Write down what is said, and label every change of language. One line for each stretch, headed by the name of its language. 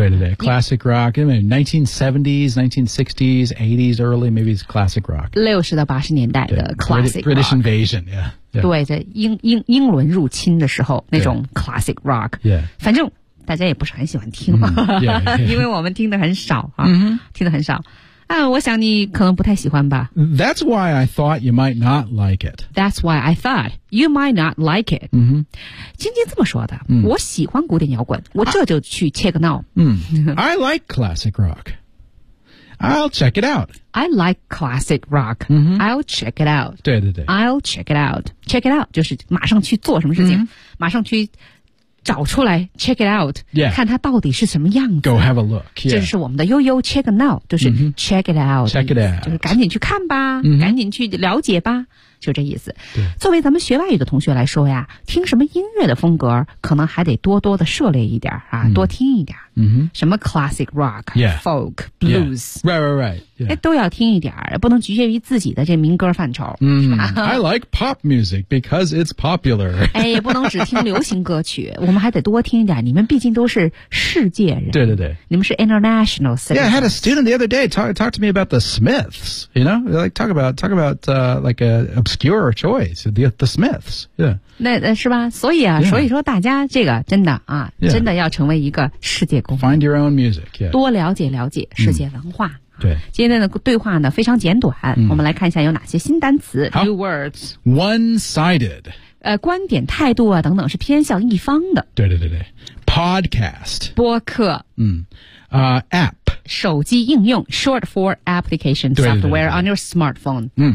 Chinese: 对对对
English: ，classic rock， 因为 1970s、1960s、80s early maybe is classic rock，
Chinese: 六十到八十年代的 classic rock。
English: British invasion， yeah,
Chinese: yeah. 对，在英伦入侵的时候那种 classic rock，
English: yeah.
Chinese: 反正大家也不是很喜欢听嘛，
English: yeah.
Chinese: 因为我们听的很少啊，听的很少。我想你可能不太喜欢吧。
English: That's why I thought you might not like it. That's why I thought you might not like it.
Chinese: 晶晶这么说的，我喜欢古典摇滚，我这就去
English: check now. I like classic rock. I'll check it out. I like classic rock. I'll check it out.
Chinese: 对对对。
English: I'll check it out. Check it out
Chinese: 就是马上去做什么事情，马上去找出来
English: check it out、 yeah.
Chinese: 看它到底是什么样子
English: go have a look、yeah.
Chinese: 这是我们的悠悠
English: check now
Chinese: 就是
English: check it out check it out
Chinese: 就是赶紧去看吧、赶紧去了解吧就这意思对作为咱们学外语的同学来说呀听什么音乐的风格可能还得多多的涉猎一点啊、多听一点、什么 classic rock、
English: yeah. folk blues、 yeah. right right right、yeah.
Chinese: 都要听一点不能局限于自己的这民歌范畴、
English: I like pop music because it's popular
Chinese: 哎，也不能只听流行歌曲我们还得多听一点你们毕竟都是世界人对对对你们是
English: international citizen yeah I had a student the other day talk to me about the Smiths you know like talk about like an obscure choice, the Smiths, yeah.
Chinese: 那是吧？所以啊， yeah. 所以说大家这个真的啊，
English: yeah.
Chinese: 真的要成为一个世界公民。
English: Find your own music, yeah.
Chinese: 多了解了解世界文化。对。今天的对话呢非常简短、我们来看一下有哪些新单词。好。
English: New words. One-sided.
Chinese: 观点态度啊等等是偏向一方的。对对对对。Podcast. 播客。
English: App.
Chinese: 手机应用
English: short for application software on your smartphone.